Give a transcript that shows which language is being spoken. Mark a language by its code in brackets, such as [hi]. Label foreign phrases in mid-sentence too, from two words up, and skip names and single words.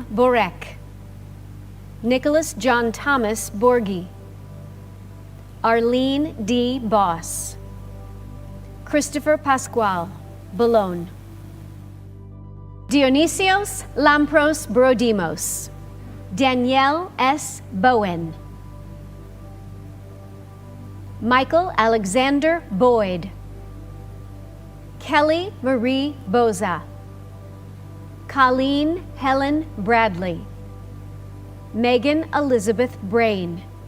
[en] Borek, Nicholas John Thomas Borgi, Arlene D. Boss, Christopher Pascual, Boulogne, Dionysios Lampros Brodimos, Danielle S. Bowen, Michael Alexander Boyd, Kelly Marie Boza, Colleen Helen Bradley, Megan Elizabeth Brain,